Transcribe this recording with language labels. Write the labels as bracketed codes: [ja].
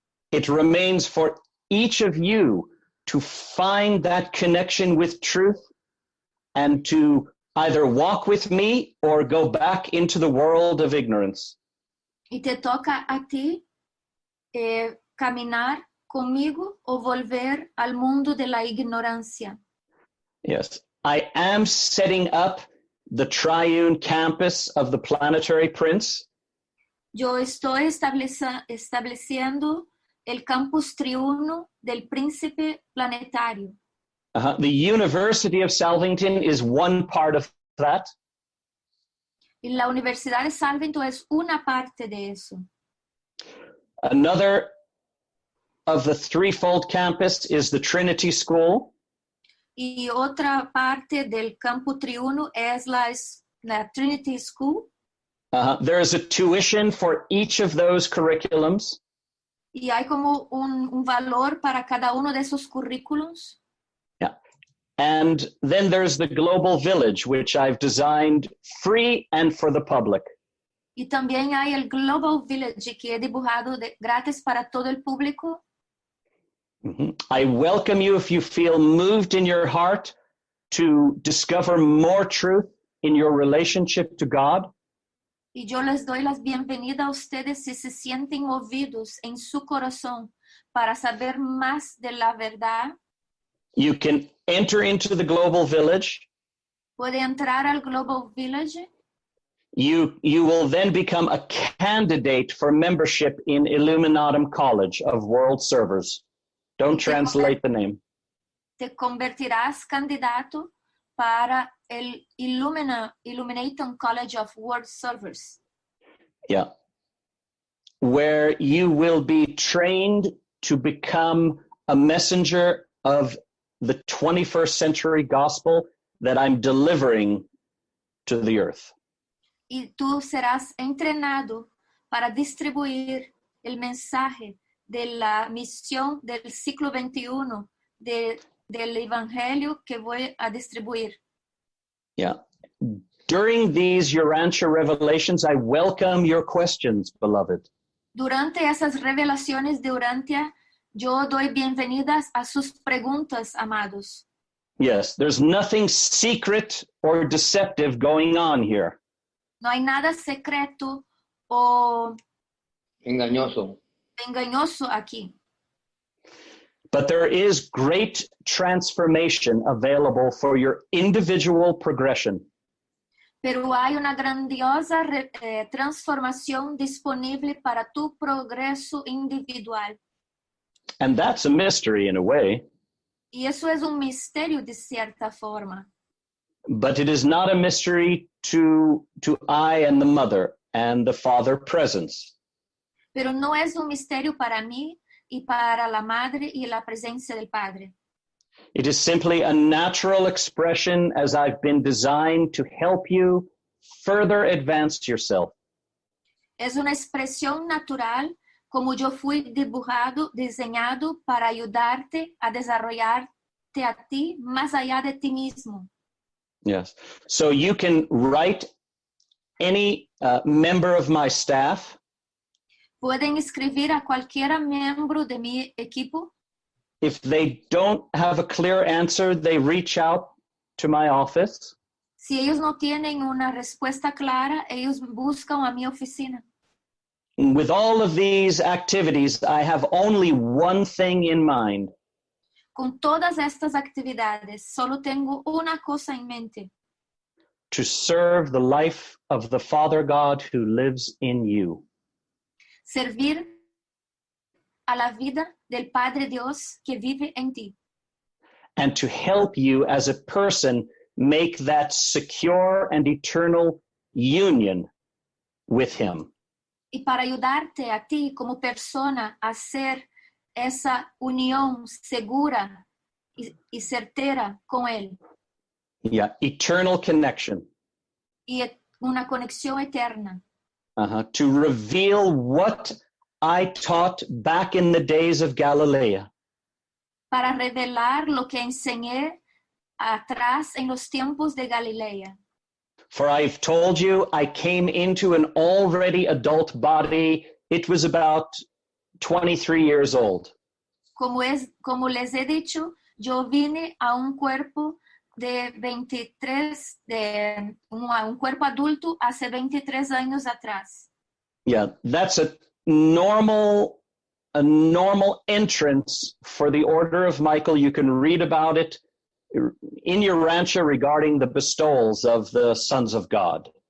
[en] It remains for each of you to find that connection with truth and to either walk with me or go back into the world of ignorance. [es] Y te toca a ti caminar conmigo o volver al mundo de la ignorancia. [en] Yes, I am setting up the triune campus of the Planetary Prince. [es] Yo estoy estableciendo el campus triuno del príncipe planetario. [en] The University of Salvington is one part of that. [es] Y la Universidad de Salvington es una parte de eso. [en] Another of the threefold campus is the Trinity School. [es] Y otra parte del campo triuno es la Trinity School. [en] There is a tuition for each of those curriculums. [es] Y hay como un valor para cada uno de esos currículos. [en] Yeah. And then there's the Global Village, which I've designed free and for the public. [es] Y también hay el Global Village que he dibujado gratis para todo el público. [en] I welcome you if you feel moved in your heart to discover more truth in your relationship to God. [es] Y yo les doy las bienvenidas a ustedes si se sienten movidos en su corazón para saber más de la verdad. [en] You can enter into the Global Village. [es] Puede entrar al Global Village. [en] You will then become a candidate for membership in Illuminatum College of World Servers. Don't translate the name. [es] Te convertirás candidato para el Illuminatum College of World Servers. [en] Yeah. Where you will be trained to become a messenger of the 21st century gospel that I'm delivering to the earth. [es] Y tú serás entrenado para distribuir el mensaje de la misión del siglo XXI del evangelio que voy a distribuir. [en] Yeah. During these Urantia revelations, I welcome your questions, beloved. [es] Durante esas revelaciones de Urantia, yo doy bienvenidas a sus preguntas, amados. [en] Yes, there's nothing secret or deceptive going on here. [es] No hay nada secreto o engañoso aquí. [en] But there is great transformation available for your individual progression. [es] Pero hay una grandiosa transformación disponible para tu progreso individual. [en] And that's a mystery in a way. [es] Y eso es un misterio de cierta forma. [en] But it is not a mystery to I and the mother and the father presence. [es] Pero no es un misterio para mí y para la madre y la presencia del padre. [en] It is simply a natural expression as I've been designed to help you further advance yourself. [es] Es una expresión natural como yo fui diseñado para ayudarte a desarrollarte a ti más allá de ti mismo. [en] Yes. So you can write any member of my staff. [es] Pueden escribir a cualquier miembro de mi equipo. [en] If they don't have a clear answer, they reach out to my office. [es] Si ellos no tienen una respuesta clara, ellos buscan a mi oficina. [en] With all of these activities, I have only one thing in mind. [es] Con todas estas actividades, solo tengo una cosa en mente. [en] To serve the life of the Father God who lives in you. [es] Servir a la vida del Padre Dios que vive en ti. [en] And to help you as a person make that secure and eternal union with him. [es] Y para ayudarte a ti como persona a hacer esa unión segura y certera con él. [en] Yeah, eternal connection. [es] Y una conexión eterna. [en] To reveal what I taught back in the days of Galilee. [es] Para revelar lo que enseñé atrás en los tiempos de Galilea. [en] For I've told you, I came into an already adult body. It was about 23 years old. [es] Como les he dicho, yo vine a un cuerpo de 23, un cuerpo adulto hace 23 años atrás. [en] Yeah, that's a normal entrance for the Order of Michael. You can read about it in Urantia regarding the bestowals of the sons of God.